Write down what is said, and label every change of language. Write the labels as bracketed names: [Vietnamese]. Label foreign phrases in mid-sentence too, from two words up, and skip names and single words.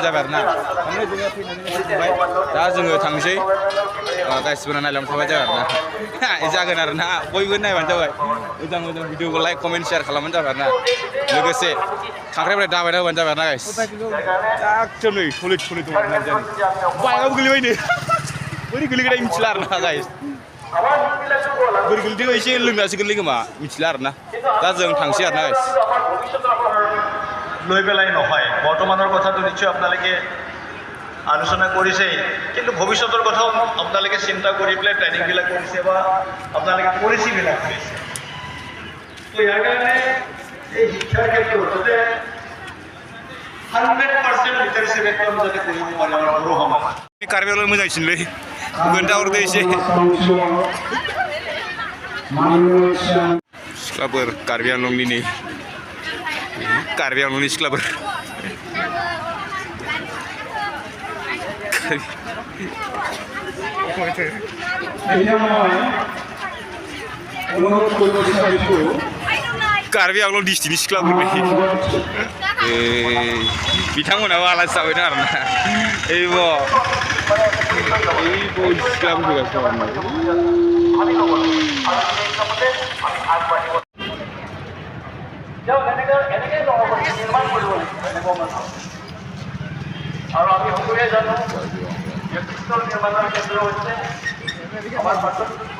[Bodo] जाबाय आरोना थारमाने जोङो फैनानै फैखांबाय दा जोङो थांसै गाइसफोरा नायलांबाय थाबाय जाबाय आरोना जागोन आरोना बयबो नायबानो जाबाय मोजां मोजां भिडिअखौ [English] like comment share [Bodo] खालामबानो जाबाय आरोना लोगोसे खांख्राइफोरा दाबाय होबानो जाबाय आरोना गाइस एकदम नै थलै थलै दं आरोना जानि बाइकआव गोलैबायनो बोरै गोलैगोन मिथिला आरोना गाइस बोरै गोलैदों एसे लोंनासो गोलैयो खोमा मिथिला आरोना दा जों थांसै आरोना गाइस [Assamese] লৈ পেলাই নহয় বৰ্তমানৰ কথাটো নিশ্চয় আপোনালোকে আলোচনা কৰিছেই কিন্তু ভৱিষ্যতৰ কথাও আপোনালোকে চিন্তা কৰি পেলাই প্লেনিংবিলাক কৰিছে বা আপোনালোকে পলিচিবিলাক কৰিছে তো ইয়াৰ কাৰণে এই শিক্ষাৰ ক্ষেত্ৰত যাতে 100% [English] literacy rate [Assamese] আমি যাতে কৰিব পাৰোঁ আমাৰ সৰু সমাজ [Bodo] कार्बि आंलं मोजांसिनलै गोन्दा हरदो एसे सिख्लाफोर कार्बि आंलंनि नै कार्बि आंलंनि सिख्लाफोर कार्बि आंलं डिस्ट्रिक्टनि सिख्लाफोर बिथांमोनाबो आलासि जाबायदों आरोना सिख्लाफोर [Assamese] আৰু আমি সকলোৱে জানো ব্যক্তিত্ব নিৰ্মাণৰ কেন্দ্ৰ হৈছে আমাৰ